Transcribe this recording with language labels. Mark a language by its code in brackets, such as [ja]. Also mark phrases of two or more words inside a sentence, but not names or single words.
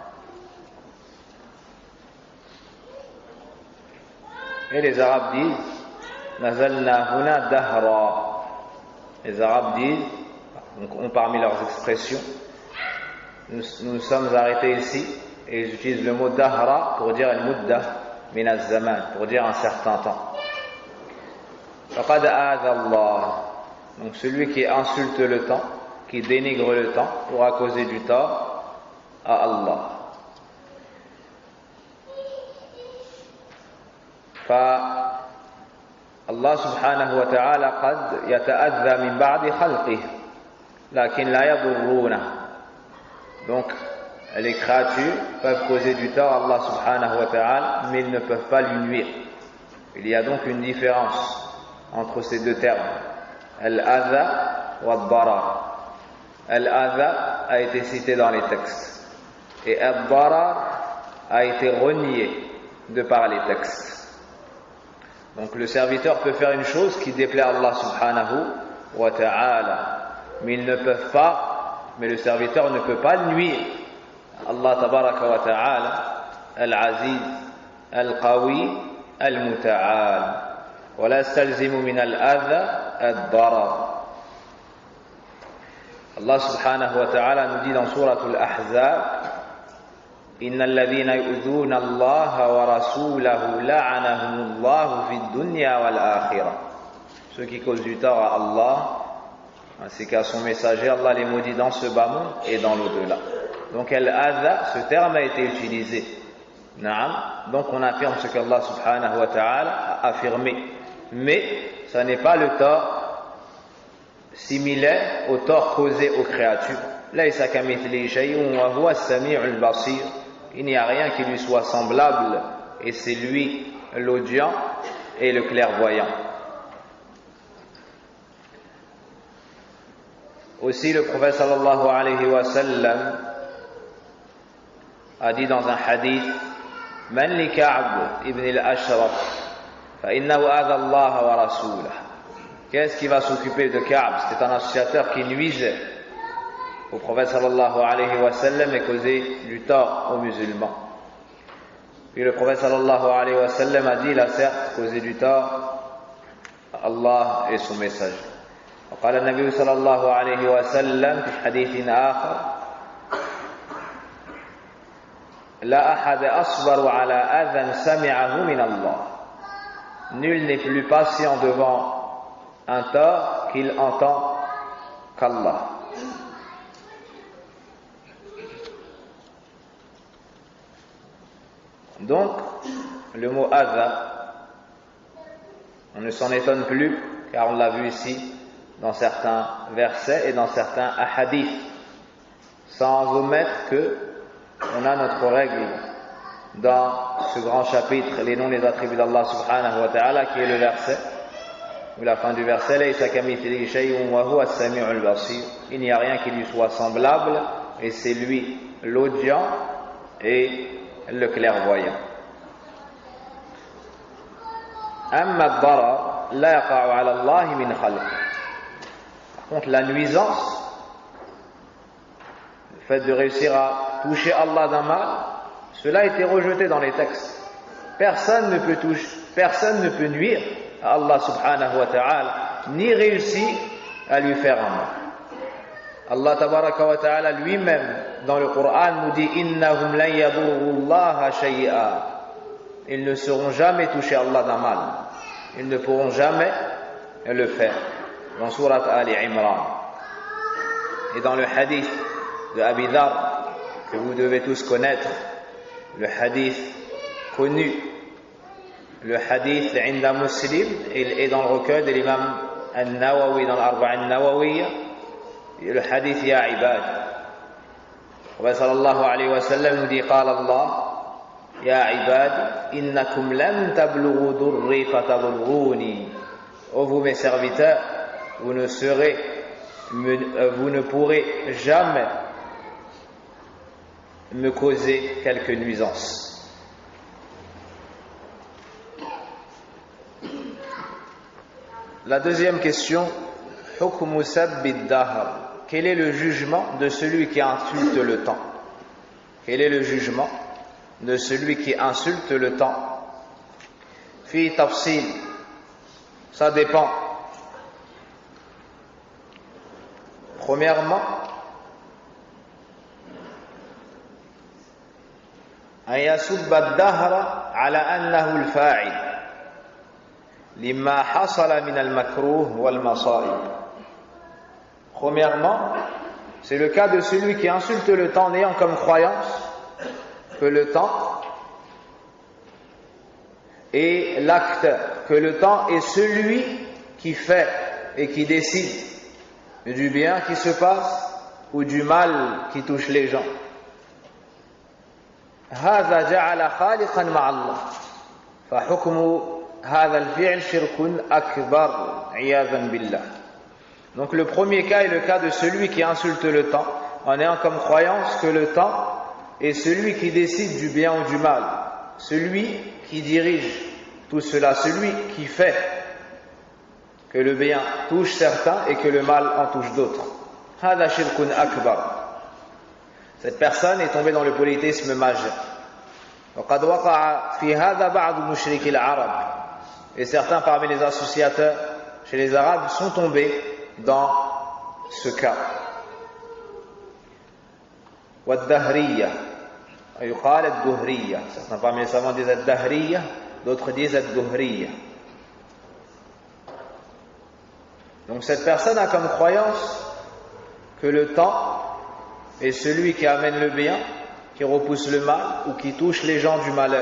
[fr] Et les Arabes disent: [ar] نزلنا هنا دهرا. [fr] Les Arabes disent, ont parmi leurs expressions, nous sommes arrêtés ici, et ils utilisent le mot dahra pour dire [ar] المدة من الزمان, [fr] pour dire un certain temps. [ar] فقد آذى الله. [fr] Donc celui qui insulte le temps, qui dénigre le temps, pourra causer du tort à Allah. [ar] فالله سبحانه وتعالى قد يتأذى من بعض خلقه لكن لا يضرونه. [fr] Donc les créatures peuvent causer du tort à Allah [ar] سبحانه وتعالى, [fr] mais ils ne peuvent pas lui nuire. Il y a donc une différence entre ces deux termes, [ar] الأذى والضرر. [fr] Al-adha a été cité dans les textes et al-darar a été renié de par les textes. Donc le serviteur peut faire une chose qui déplaît à Allah [ar] سبحانه وتعالى, [fr] mais ils ne peuvent pas, mais le serviteur ne peut pas nuire. [ar] الله تبارك وتعالى العزيز القوي المتعال ولا يستلزم من الأذى الضرر. الله سبحانه وتعالى [fr] nous dit dans sourate [ar] al-Ahzab: إن الذين يؤذون الله ورسوله لعنهم الله في الدنيا والآخرة. [fr] Ceux qui causent du tort à Allah ainsi qu'à son messager, Allah les maudit dans ce bas monde et dans l'au-delà. Donc al-adha, ce terme a été utilisé. [ar] Naam. [fr] Donc on affirme ce qu'Allah [ar] سبحانه وتعالى [fr] a affirmé. Mais ça n'est pas le tort similaire au tort causé aux créatures. [ar] ليس كمثله شيء وهو السميع البصير. [fr] Il n'y a rien qui lui soit semblable et c'est lui l'audient et le clairvoyant. Aussi le prophète [ar] صلى الله عليه وسلم [fr] a dit dans un hadith: [ar] من لكعب بن الأشرف فإنه آذى الله ورسوله. [fr] Qu'est-ce qui va s'occuper de Ka'b? C'était un associateur qui nuisait au prophète [ar] صلى الله عليه وسلم [fr] et causait du tort aux musulmans. Puis le prophète [ar] صلى الله عليه وسلم [fr] a dit: il a certes causé du tort à Allah et son messager. [ar] وقال النبي صلى الله عليه وسلم في حديث آخر: لا أحد أصبر على أذى سمعه من الله. [fr] Nul n'est plus patient devant un tort qu'il entend qu'Allah. Donc, le mot adha, on ne s'en étonne plus, car on l'a vu ici dans certains versets et dans certains hadiths, sans omettre que on a notre règle dans ce grand chapitre, les noms et les attributs d'Allah [ar] سبحانه وتعالى, [fr] qui est le verset, ou la fin du verset: [ar] ليس كمثله شيء وهو السميع البصير. [fr] Il n'y a rien qui lui soit semblable et c'est lui l'audient et le clairvoyant. [ar] أما الضرر لا يقع على الله من خلقه. [fr] Par contre, la nuisance, le fait de réussir à toucher Allah d'un mal, cela a été rejeté dans les textes. Personne ne peut nuire à Allah [ar] سبحانه وتعالى, [fr] ni réussir à lui faire un mal. Allah [ar] تبارك وتعالى [fr] lui-même dans le Coran nous dit: [ar] إنهم لن يضروا الله شيئا. [fr] Ils ne seront jamais touchés Allah d'un mal. Ils ne pourront jamais le faire. Dans sourate Ali Imran. Et dans le hadith de Abi Dharr, que vous devez tous connaître, le hadith connu, le hadith Inda Muslim, et dans le recueil de l'imam An-Nawawi dans l'Arba'a An-Nawawiyya, le hadith Ya Ibad. Le prophète [ar] صلى الله عليه وسلم [fr] nous dit: [ar] قال الله يا عباد إنكم لم تبلغوا ضري فتضروني. [fr] Ô vous mes serviteurs, vous ne pourrez jamais me causer quelque nuisance. La deuxième question: [ar] حكم سب الدهر. [fr] Quel est le jugement de celui qui insulte le temps? Quel est le jugement de celui qui insulte le temps? [ar] في تفصيل. [fr] Ça dépend. Premièrement, [ar] أن يسب الدهر على أنه الفاعل لما حصل من المكروه والمصائب. [fr] Premièrement, c'est le cas de celui qui insulte le temps en ayant comme croyance que le temps est l'acteur, que le temps est celui qui fait et qui décide du bien qui se passe ou du mal qui touche les gens. [ar] هذا جعل خالقا مع الله فحكم هذا الفعل شرك أكبر عياذا بالله. [fr] Donc le premier cas est le cas de celui qui insulte le temps en ayant comme croyance que le temps est celui qui décide du bien ou du mal, celui qui dirige tout cela, celui qui fait que le bien touche certains et que le mal en touche d'autres. [ar] هذا شرك أكبر. [fr] Cette personne est tombée dans le polythéisme majeur. [ar] وقد وقع في هذا بعض مشركي العرب. [fr] Et certains parmi les associateurs chez les Arabes sont tombés dans ce cas. [ar] والدهرية يقال الدهرية. [fr] Certains parmi les savants disent الدهرية, d'autres disent الدهرية. Donc cette personne a comme croyance que le temps est celui qui amène le bien, qui repousse le mal ou qui touche les gens du malheur.